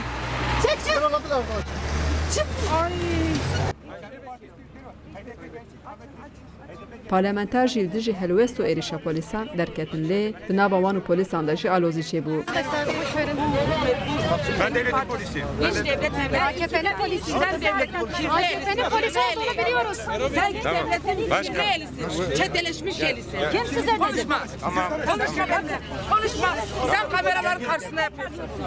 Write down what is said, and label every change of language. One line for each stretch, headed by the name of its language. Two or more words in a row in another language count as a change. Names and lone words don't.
Kurdish: Çek. Çık. Ay. Parlamenter jî dijî helwest û êrişa polîsan derketin lê di nava wan û polîsan de jî alozî çêbû.
Turkish: Ben devletin polisiyim. Hiç devlet memleket. AKP'nin polisi. Sen devletin polisi. AKP'nin polisi olduğunu biliyoruz. Sen devletin kirvelisin. Çeteleşmiş yelisin. Kim size dedi? Konuşma. Konuşma benimle. Konuşma. Sen kameraların karşısında yapıyorsun.